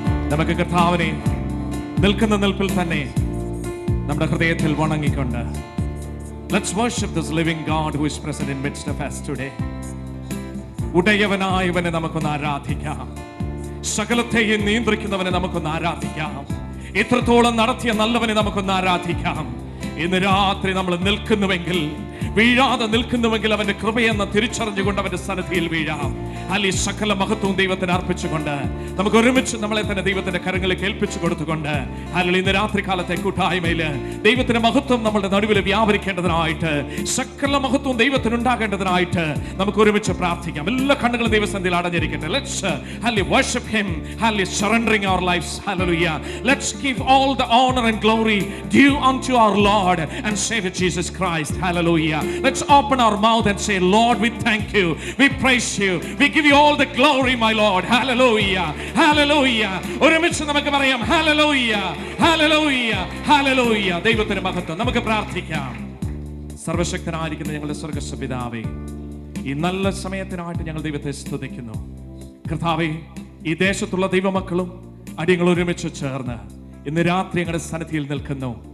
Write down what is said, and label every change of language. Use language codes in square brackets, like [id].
[ml] നമുക്ക് കർത്താവിനെ നിൽക്കുന്ന നിൽപ്പിൽ തന്നെ നമ്മുടെ ഹൃദയത്തിൽ വണങ്ങിക്കൊണ്ട് [en] let's worship this living God who is present in midst of us today. [ml] ഉടയവനായവനെ നമുക്കൊന്ന് ആരാധിക്കാം. സകലത്തെയും നിയന്ത്രിക്കുന്നവനെ നമുക്കൊന്ന് ആരാധിക്കാം. ഇത്രത്തോളം നടത്തിയ നല്ലവനെ നമുക്കൊന്ന് ആരാധിക്കാം. ഇന്ന് രാത്രി നമ്മൾ നിൽക്കുന്നുവെങ്കിൽ, വീഴാതെ നിൽക്കുന്നുവെങ്കിൽ അവന്റെ കൃപയെന്ന് തിരിച്ചറിഞ്ഞുകൊണ്ട് അവന്റെ സന്നിധിയിൽ വീഴാം. അല്ലെ സകല മഹത്വവും ദൈവത്തിന് അർപ്പിച്ചുകൊണ്ട് നമുക്ക് ഒരുമിച്ച് നമ്മളെ തന്നെ ദൈവത്തിന്റെ കരങ്ങളിൽ ഏൽപ്പിച്ചു കൊടുത്തുകൊണ്ട് അല്ലെങ്കിൽ ഇന്ന് രാത്രി കാലത്തെ കൂട്ടായ്മയില് ദൈവത്തിന്റെ മഹത്വം നമ്മുടെ നടുവിൽ വ്യാപരിക്കേണ്ടതിനായിട്ട്, സകല മഹത്വവും ദൈവത്തിന് ഉണ്ടാകേണ്ടതിനായിട്ട് നമുക്ക് ഒരുമിച്ച് പ്രാർത്ഥിക്കാം. എല്ലാ കണ്ണുകളും ദൈവസന്നിധിയിൽ അടഞ്ഞിരിക്കട്ടെ. [en] Let's worship him, surrendering our lives. Hallelujah. Let's give all the honor and glory due unto our Lord and Savior Jesus Christ. Hallelujah. Let's open our mouth and say, Lord, we thank you, we praise you, we give you all the glory, my Lord. Hallelujah. Hallelujah. [ml] ഒരുമിച്ച് നമുക്ക് പറയാം Hallelujah. Hallelujah. Hallelujah. ദൈവത്തിന്റെ മഹത്വം നമുക്ക് പ്രാർത്ഥിക്കാം. സർവശക്തനായിരിക്കുന്ന ഞങ്ങളുടെ സ്വർഗ്ഗസ്ഥ പിതാവേ, ഈ നല്ല സമയത്തിനായിട്ട് ഞങ്ങൾ ദൈവത്തെ സ്തുതിക്കുന്നു. കർത്താവേ, ഈ ദേശത്തുള്ള ദൈവമക്കളും അടിയങ്ങൾ ഒരുമിച്ച് ചേർന്ന് ഇന്ന് രാത്രി ഞങ്ങളുടെ സന്നിധിയിൽ നിൽക്കുന്നു.